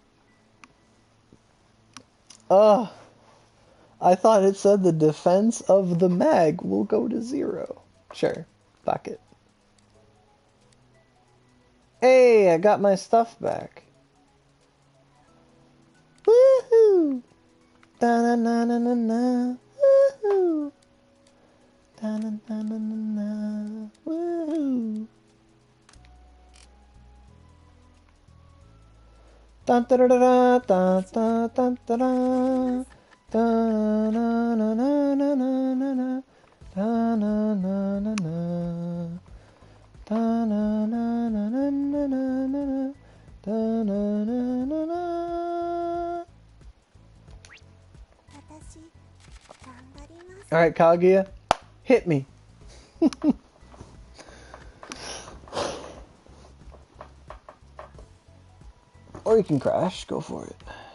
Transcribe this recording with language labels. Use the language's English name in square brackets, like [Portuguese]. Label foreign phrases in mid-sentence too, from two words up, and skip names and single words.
[English] Oh. I thought it said the defense of the mag will go to 0. Sure. Fuck it. Hey, I got my stuff back. Woohoo! Da-na-na-na-na-na. Woohoo! Da-na-na-na-na-na. Woohoo! Da-da-da-da-da-da-da-da-da. Da-na-na-na-na-na-na. Da-na-na-na-na. Da-na-na-na-na-na-na. Da-na-na-na-na. Alright, Kaguya, hit me. Or you can crash, go for it.